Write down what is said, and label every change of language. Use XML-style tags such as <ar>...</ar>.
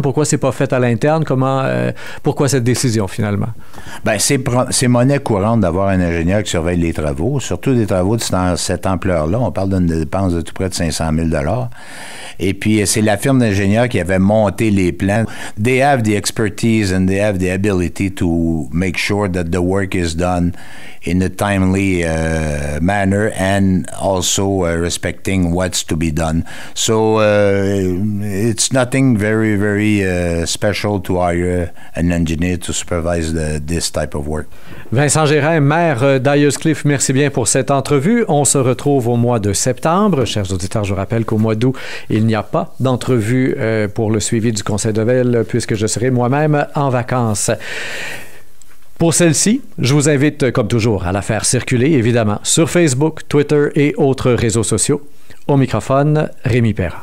<fr>Pourquoi c'est pas fait à l'interne? Pourquoi cette décision, finalement? Bien, c'est monnaie courante d'avoir un ingénieur qui surveille les travaux, surtout des travaux de cette ampleur-là. On parle d'une dépense de tout près de 500 000 $. Et puis, c'est la firme d'ingénieurs qui avait monté les plans.</fr> <en>They have the expertise and they have the ability to make sure that the work is done in a timely manner and also respecting what's to be done. So it's nothing very, very special to hire an engineer to supervise this type of work.</en> <fr>Vincent Gérin, maire d'Ayers-Cliff, merci bien pour cette entrevue. On se retrouve au mois de septembre. Chers auditeurs, je rappelle qu'au mois d'août, il n'y a pas d'entrevue pour le suivi du Conseil de ville puisque je serai moi-même en vacances. Pour celle-ci, je vous invite, comme toujours, à la faire circuler, évidemment, sur Facebook, Twitter et autres réseaux sociaux. Au microphone, Rémi Perra.</fr>